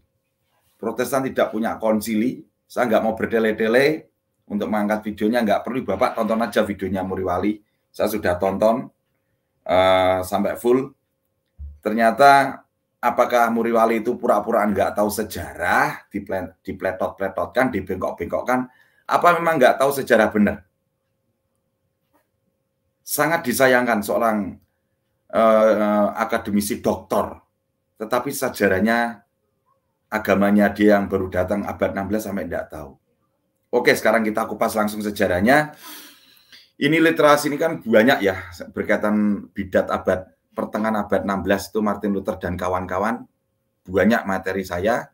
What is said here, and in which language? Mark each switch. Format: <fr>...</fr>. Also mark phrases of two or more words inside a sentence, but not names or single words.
<id>Protestan tidak punya konsili. Saya nggak mau bertele-tele untuk mengangkat videonya, nggak perlu Bapak tonton aja videonya Muriwali. Saya sudah tonton sampai full. Ternyata apakah Muriwali itu pura-pura nggak tahu sejarah, dipletot-pletotkan, dibengkok-bengkokkan, apa memang nggak tahu sejarah benar? Sangat disayangkan seorang akademisi doktor, tetapi sejarahnya agamanya dia yang baru datang abad 16 sampai nggak tahu. Oke, sekarang kita kupas langsung sejarahnya. Ini literasi ini kan banyak ya, berkaitan bidat pertengahan abad 16 itu Martin Luther dan kawan-kawan, banyak materi saya.</id>